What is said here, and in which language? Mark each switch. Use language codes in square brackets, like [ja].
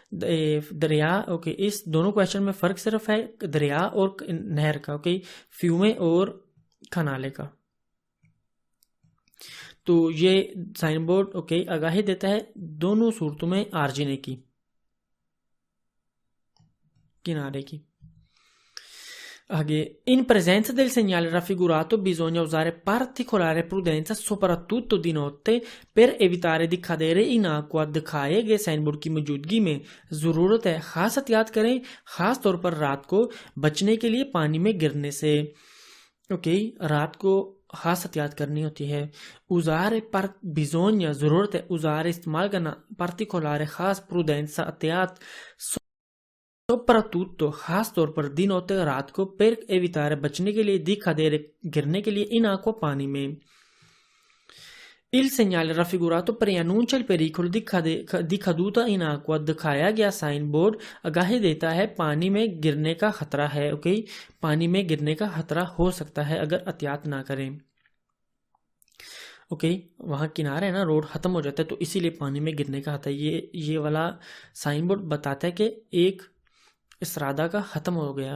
[hi] दरिया ओके। इस दोनों क्वेश्चन में फर्क सिर्फ है दरिया और नहर का ओके, फ्यूमे और खनाले का। तो ये साइन बोर्ड ओके आगाही देता है दोनों सूरतों में आर्जिने की, किनारे की। [it] In presenza del segnale raffigurato bisogna usare particolare prudenza soprattutto di notte per evitare di cadere in acqua। [hi] दिखाए गए साइन बोर्ड की मौजूदगी में जरूरत है खास एहतियात करें, खास तौर पर रात को बचने के लिए पानी में गिरने से। ओके, रात को खास एहतियात करनी होती है। उजारे पर बिजोनिया जरूरत है, उजारे इस्तेमाल करना, पार्टिकुलर खास, प्रूडेंसा एहतियात, soprattutto खास तौर पर दिन होते रात को, [it] per evitare [hi] बचने के लिए, [it] di cadere [hi] गिरने के लिए, [it] in acqua [hi] पानी में। [it] Il segnale raffigurato preannuncia il pericolo di caduta in acqua। [hi] दिखाया गया साइन बोर्ड आगाही देता है पानी में गिरने का खतरा है। ओके, पानी में गिरने का खतरा हो सकता है अगर एहतियात ना करें। ओके, वहाँ किनारा है ना, रोड खत्म हो जाता है तो इसीलिए पानी में गिरने का खतरा। ये वाला साइन बोर्ड बताता है कि एक इस राधा का खत्म हो गया।